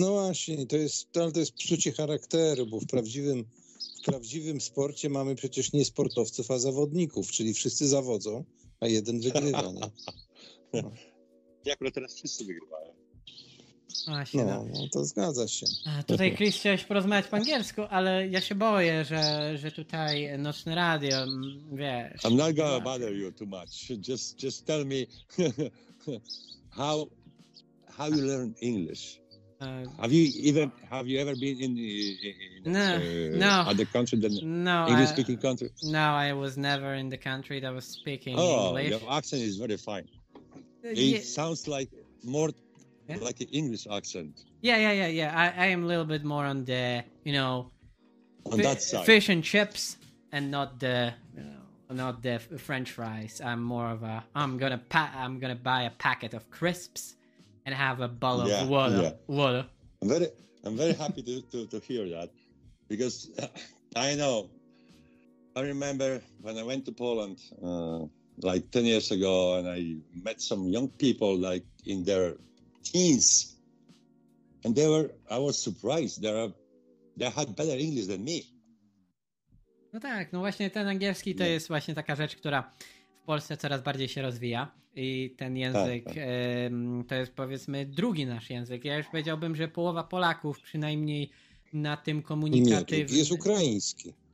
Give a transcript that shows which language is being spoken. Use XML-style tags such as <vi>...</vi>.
<pl>No właśnie, to jest psucie charakteru, bo w prawdziwym sporcie mamy przecież nie sportowców, a zawodników, czyli wszyscy zawodzą, a jeden wygrywa. No. Jak teraz wszyscy wygrywają. Właśnie, no to zgadza się. A tutaj Chris chciałeś porozmawiać po angielsku, ale ja się boję, że tutaj nocne radio, wiesz.</pl> <en>I'm not gonna bother you too much. Just tell me how you learn English. Have you ever been in other country than English speaking country? No, I was never in the country that was speaking English. Your accent is very fine. It sounds like more like an English accent. Yeah. I am a little bit more on the, you know, on that side. Fish and chips, and not the French fries. I'm more of a I'm gonna buy a packet of crisps and have a bowl of water. Yeah. Water. I'm very happy to hear that, because I know. I remember when I went to Poland like 10 years ago, and I met some young people like in their teens, and I was surprised. They had better English than me.</en> <pl>No tak, no właśnie ten angielski to jest właśnie taka rzecz, która w Polsce coraz bardziej się rozwija i ten język to jest powiedzmy drugi nasz język. Ja już powiedziałbym, że połowa Polaków przynajmniej na tym komunikatywnym... Jest ukraiński.</pl>